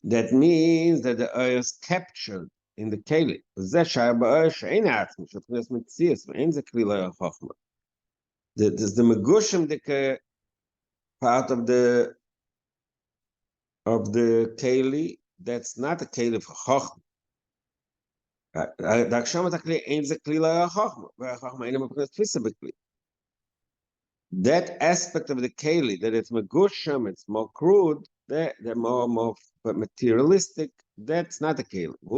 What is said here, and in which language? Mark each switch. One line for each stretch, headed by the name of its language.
English: That means that the oil is captured in the Keli. There's the Megushim, the part of the keli, that's not a keli for chochma.
Hebrew: ההגשמת הכלי אין זה כלי לחוכמה, והחוכמה אינה מבחינת תפיסה בכלי.
English: That aspect of the keli, that it's megusham, it's more crude, the more materialistic, that's not a keli.